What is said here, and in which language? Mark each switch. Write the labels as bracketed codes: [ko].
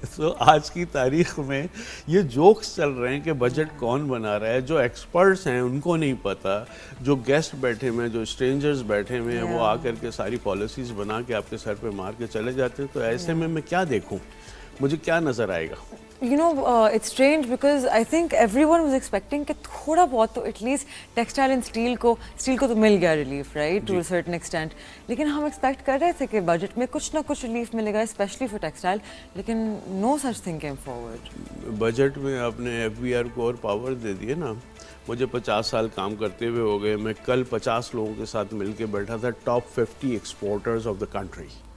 [ur] سو آج کی تاریخ میں یہ جوکس چل رہے ہیں کہ بجٹ کون بنا رہا ہے. جو ایکسپرٹس ہیں ان کو نہیں پتہ, جو گیسٹ بیٹھے ہوئے ہیں, جو اسٹرینجرز بیٹھے ہوئے ہیں, وہ آ کر کے ساری پالیسیز بنا کے آپ کے سر پہ مار کے چلے جاتے ہیں. تو ایسے میں کیا دیکھوں, مجھے کیا نظر آئے گا؟ [en] You know, it's strange because I think everyone was expecting [ur] کہ تھوڑا بہت تو [en] at least textile and steel [ur] کو تو مل گیا [en] relief, right, to a certain extent. [ur] لیکن ہم ایکسپیکٹ کر رہے تھے کہ بجٹ میں کچھ نہ کچھ ریلیف ملے گا, اسپیشلی فار ٹیکسٹائل, لیکن [en] no such thing came forward. [ur] Budget میں آپ نے FBR کو اور پاور دے دیے نا. مجھے 50 سال کام کرتے ہوئے ہو گئے, میں کل 50 لوگوں کے ساتھ مل کے بیٹھا تھا, [en] Top 50 exporters of the country.